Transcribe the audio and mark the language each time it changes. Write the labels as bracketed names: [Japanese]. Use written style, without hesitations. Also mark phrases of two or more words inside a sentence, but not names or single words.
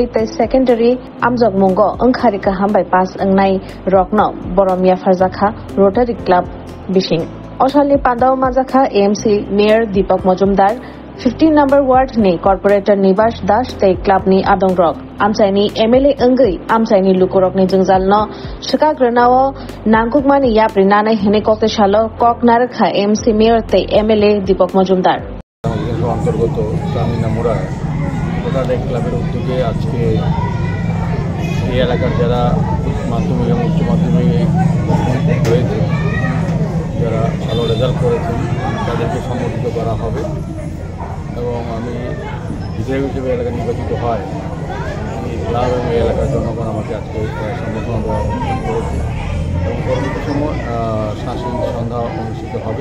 [Kok Borok] तै सेकेन्डारि आमजग मुंगो ओंखारिका हामबाय पास ओंनाय रकनो बर' मियाफोरजाखा रोटारि क्लाब बिसिं असालनि पान्दाओ माजाखा एएमसी मेयर दीपक मजुमदार 15 नम्बर वार्ड नि कर्पोरेटर निबास दास तै क्लाबनि आदंग्रक आमचाइनि एमएलए ओंगै आमचाइनि लुकुरकनि जोंजालनो सिकाग्रोनाओ नांगुकमानि याप्रिनानै हिने कक्तिशालो कक नारखा एएमसी मेयर तै एमएलए दीपक मजुमदार [Bangla] অন্তর্গত চন্দিনামুড়া রোটারি ক্লাবের উদ্যোগে আজকে এই এলাকার যারা মাধ্যমিক এবং উচ্চ মাধ্যমিক হয়েছে যারা ভালো রেজাল্ট করেছেন তাদেরকে সম্মানিত করা হবে এবং আমি বিধায়ক হিসেবে এলাকা নির্বাচিত হয় এই ক্লাব এবং এই এলাকার জনগণ আমাকে আজকে সম্বর্ধনা দেওয়া করেছে এবং পরবর্তী সময় সাংস্কৃতিক সন্ধ্যা অনুষ্ঠিত হবে।